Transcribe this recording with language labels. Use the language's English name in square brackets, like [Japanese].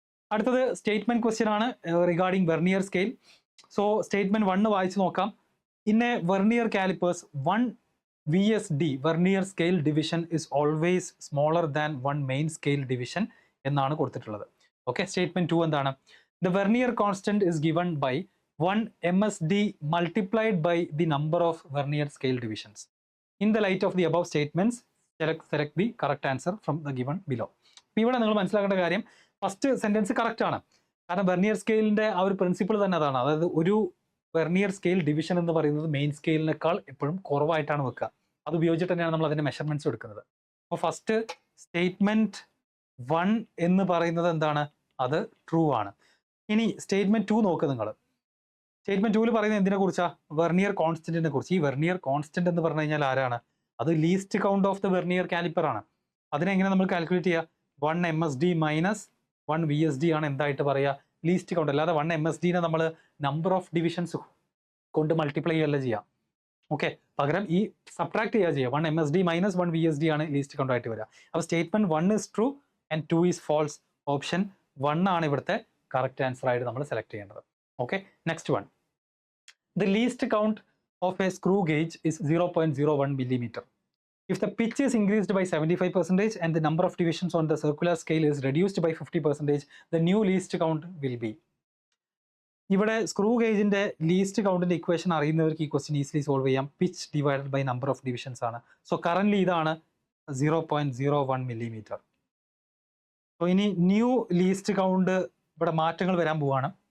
[Malayalam] അടുത്തത് statement question ആണ് regarding vernier scale. So statement 1 വായിച്ചു നോക്കാം. [English] in a vernier callipers 1 VSD vernier scale division is always smaller than 1 main scale division [Malayalam] എന്നാണ് കൊടുത്തിട്ടുള്ളത്. Okay, statement 2 എന്താണ്? [English] The vernier constant is given by 1 MSD multiplied by the number of vernier scale divisions. In the light of the above statements, select the correct answer from the given below. [Malayalam] ഇപ്പോൾ ഇവിടെ നിങ്ങൾ മനസ്സിലാക്കേണ്ട കാര്യം, first sentence correct ആണ്. കാരണം vernier സ്കെയിലിന്റെ ആ ഒരു principle തന്നെ അതാണ്. അതായത് ഒരു വെർനിയർ സ്കെയിൽ ഡിവിഷൻ എന്ന് പറയുന്നത് മെയിൻ സ്കെയിലിനേക്കാൾ എപ്പോഴും കുറവായിട്ടാണ് വെക്കുക. അത് ഉപയോഗിച്ചിട്ട് തന്നെയാണ് നമ്മൾ അതിന്റെ മെഷർമെന്റ്സ് എടുക്കുന്നത്. അപ്പോൾ ഫസ്റ്റ് സ്റ്റേറ്റ്മെന്റ് 1 എന്ന് പറയുന്നത് എന്താണ്? അത് ട്രൂ ആണ്. ഇനി സ്റ്റേറ്റ്മെന്റ് 2 നോക്കുക നിങ്ങൾ. സ്റ്റേറ്റ്മെന്റ് 2 പറയുന്നത് എന്തിനെ കുറിച്ചാ? വെർനിയർ കോൺസ്റ്റന്റിനെ കുറിച്ച്. ഈ വെർനിയർ കോൺസ്റ്റന്റ് എന്ന് പറഞ്ഞു കഴിഞ്ഞാൽ ആരാണ്? അത് least count of the vernier caliper ആണ്. അതിനെങ്ങനെ നമ്മൾ കാൽക്കുലേറ്റ് ചെയ്യുക? 1 MSD മൈനസ് 1 VSD ആണ് എന്തായിട്ട് പറയുക? Least count. അല്ലാതെ 1 MSDനെ നമ്മൾ നമ്പർ ഓഫ് ഡിവിഷൻസ് കൊണ്ട് മൾട്ടിപ്ലൈ ചെയ്യല്ല ചെയ്യാം. ഓക്കെ, പകരം ഈ സബ്ട്രാക്ട് ചെയ്യുക. 1 MSD മൈനസ് 1 VSD ആണ് ലീസ്റ്റ് കൗണ്ട് ആയിട്ട് വരിക. അപ്പോൾ [English] Statement 1 is true and 2 is false. [Malayalam] Option 1 ആണ് ഇവിടുത്തെ കറക്റ്റ് ആൻസർ ആയിട്ട് നമ്മൾ സെലക്ട് ചെയ്യേണ്ടത്. Okay, [English] Next one. The least count of a screw gauge is 0.01 millimeter. If the pitch is increased by 75% and the number of divisions on the circular scale is reduced by 50%, the new least count will be. [Malayalam] ഇവിടെ screw ഗേജിന്റെ least കൗണ്ടിന്റെ equation അറിയുന്നവർക്ക് ഈ question easily solve ചെയ്യാം. Pitch divided by number of divisions ആണ്. So current ഇതാണ് 0.01 millimeter. So ഇനി new least count ഇവിടെ മാറ്റങ്ങൾ വരാൻ പോവാണ്.